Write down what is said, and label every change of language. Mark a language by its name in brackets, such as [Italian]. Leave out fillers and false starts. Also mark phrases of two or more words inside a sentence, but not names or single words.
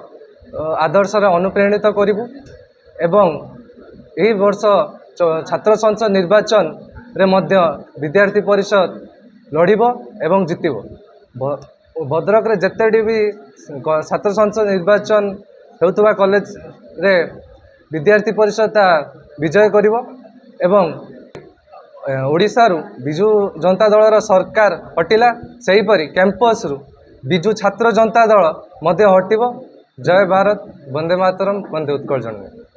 [Odia] ଆଦର୍ଶ ରେ ଅନୁପ୍ରେରିତ କରିବୁ ଏବଂ ଏହି ବର୍ଷ ଛାତ୍ର ସଂସଦ ନିର୍ବାଚନ ରେ ମଧ୍ୟ ବିଦ୍ୟାର୍ଥୀ ପରିଷଦ ଲଢ଼ିବୋ ଏବଂ ଜିତିବୋ ଭଦ୍ରକ ରେ ଯେତେଡ଼ି ଭି ଛାତ୍ର ସଂସଦ ନିର୍ବାଚନ ହେଉଥିବା କଲେଜ ରେ ବିଦ୍ୟାର୍ଥୀ ପରିଷଦ ବିଜୟ କରିବୋ ଏବଂ ଓଡ଼ିଶା ରୁ ବିଜୁ ଜନତା ଦଳ ସରକାର ହଟିଲା ସହି ପରି କ୍ୟାମ୍ପସ ରୁ ବିଜୁ ଛାତ୍ର ଜନତା ଦଳ ମଧ୍ୟ ହଟିବୋ। ଜୟ ଭାରତ, ବନ୍ଦେ ମାତରମ, ବନ୍ଦେ ଉତ୍କଳ ଜନନୀ।